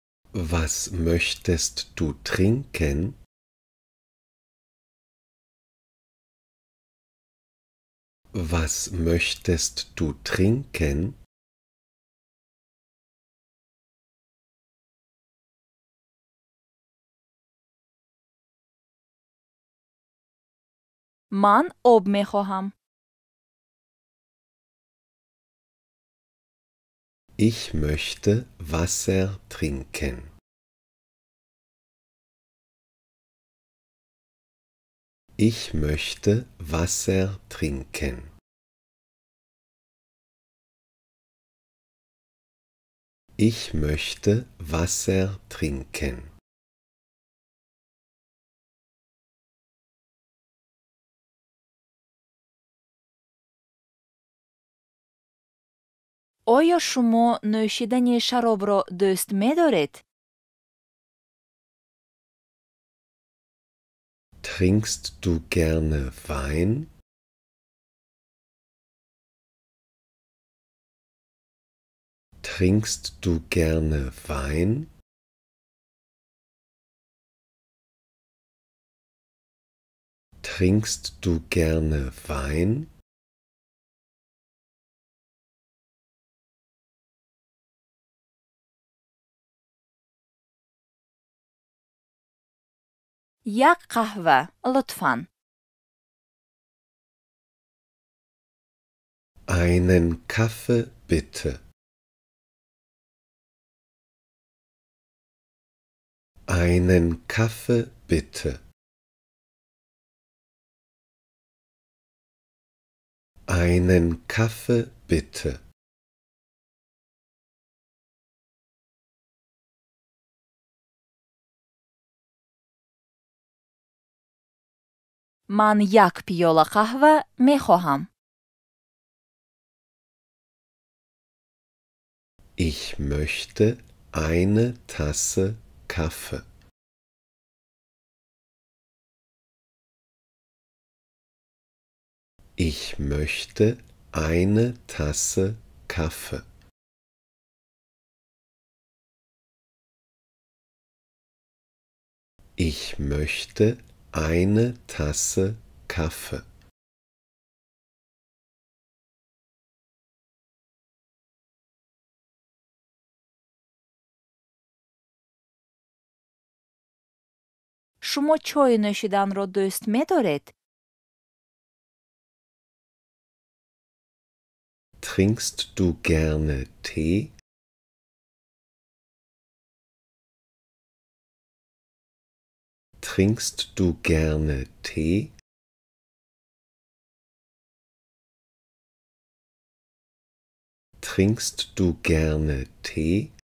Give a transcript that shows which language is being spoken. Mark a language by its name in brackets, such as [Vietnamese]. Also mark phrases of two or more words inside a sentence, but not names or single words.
[German] Was möchtest du trinken? Was möchtest du trinken? [Persian] من آب می خواهم. [German] Ich möchte Wasser trinken. Ich möchte Wasser trinken. Ich möchte Wasser trinken. [Persian] آیا شما نوشیدن شراب را دوست می دارید؟ [German] Trinkst du gerne Wein? Trinkst du gerne Wein? Trinkst du gerne Wein? [Persian] یک قهوه لطفاً. [German] Einen Kaffee bitte. Einen Kaffee bitte. Einen Kaffee bitte. [Persian] من یک پیاله قهوه می خواهم. [German] Ich möchte eine Tasse Kaffee. Ich möchte eine Tasse Kaffee. Ich möchte eine Tasse Kaffee. [Persian] شما چای نوشیدن را دوست می دارید؟ [German] Trinkst du gerne Tee? Trinkst du gerne Tee? Trinkst du gerne Tee?